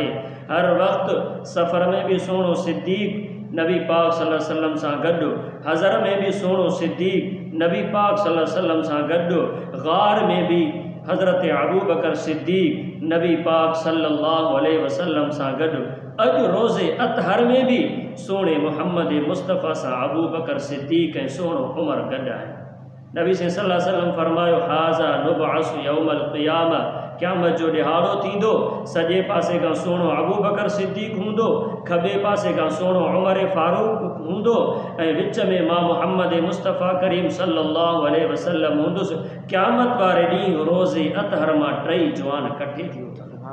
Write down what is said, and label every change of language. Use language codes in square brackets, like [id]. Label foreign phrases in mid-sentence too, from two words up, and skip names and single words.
[sd] हर वक़्तु सफ़र में बि सोणो सिद्दीक़ नबी पाक [ar] صلى الله عليه وسلم [sd] सां गॾु, हज़र में बि सोणो सिद्दीक़ नबी पाक [ar] صلى الله عليه وسلم [sd] सां गॾु, ग़ार में भी हज़रत अबू बकर सिद्दीक़ नबी पाक [ar] صلى الله عليه وسلم [sd] सां गॾु, अॼु रोज़े अतहर में भी सोने मोहम्मद मुस्तफ़ा सां अबू बकर सिद्दीक़ ऐं सोणो उमर गॾु आहिनि। नबी [ar] صلى الله عليه وسلم [sd] फरमायो, [ar] هكذا نبعث يوم القيامة, [sd] क़यामत जो ॾिहाड़ो थींदो, सॼे पासे खां सोणो अबू बकर सिद्दीक़ हूंदो, खॿे पासे खां सोणो उमर फारूक हूंदो ऐं विच में मां मोहम्मद मुस्तफ़ा करीम [ar] صلى الله عليه وسلم [sd] हूंदुसि। क़यामत वारे ॾींहुं रोज़े अतहर मां टई जवान कठे थी उथनि।